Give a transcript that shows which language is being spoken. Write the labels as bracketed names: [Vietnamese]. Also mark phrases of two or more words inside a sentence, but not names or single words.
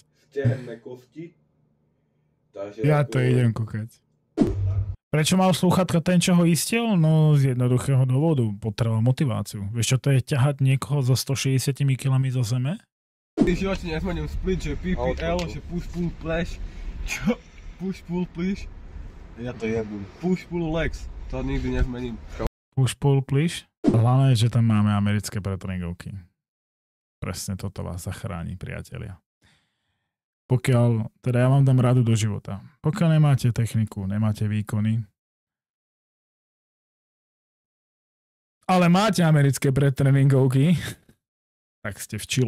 [Slovak] Stehenné kosti. Ja to idem kúkať. Prečo mal slúchatka ten, čo ho istil? No z jednoduchého dôvodu. Potreboval motiváciu. Vieš čo to je ťahať niekoho so 160 kg zo zeme? Ty živote nezmením split, že PPL, že [English] push pull flash. [Slovak] Čo? [English] Push pull push? [Slovak] Ja to jebím. [English] Push pull legs. [Slovak] To nikdy nezmením. [English] Push pull push? [Slovak] Hlavne je, že tam máme americké pretréningovky. Presne toto vás zachráni, priatelia. Pokiaľ, teda ja vám dám radu do života. Pokiaľ nemáte techniku, nemáte výkony, ale máte americké pretréningovky, tak ste v Čile.